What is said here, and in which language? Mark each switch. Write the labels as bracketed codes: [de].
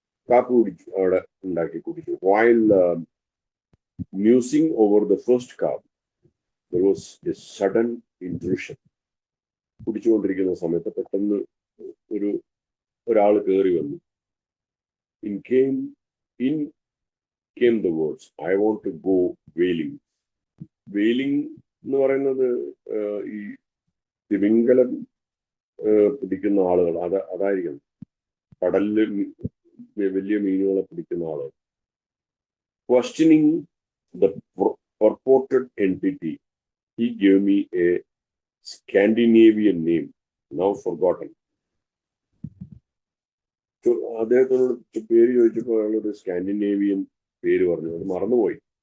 [ml] കാപ്പി കുടിച്ചു, അവിടെ ഉണ്ടാക്കി കുടിച്ചു. [en] While musing over the first cup, there was a sudden intrusion. [ml] കുടിച്ചുകൊണ്ടിരിക്കുന്ന സമയത്ത് പെട്ടെന്ന് ഒരാൾ കയറി വന്നു. [en] In came the words, I want to go whaling. [ml] Whaling എന്ന് പറയുന്നത് ഈ തിമിംഗലം പിടിക്കുന്ന ആളുകൾ, അതായിരിക്കും. കടലില് വലിയ മീനുകളെ പിടിക്കുന്ന ആളുകൾ. [en] Questioning the purported entity, he gave me a Scandinavian name, now forgotten. [ml] അദ്ദേഹത്തോട് പേര് ചോദിച്ചപ്പോൾ അയാൾ ഒരു സ്കാൻഡിനേവിയൻ പേര് പറഞ്ഞു, അത് മറന്നുപോയി.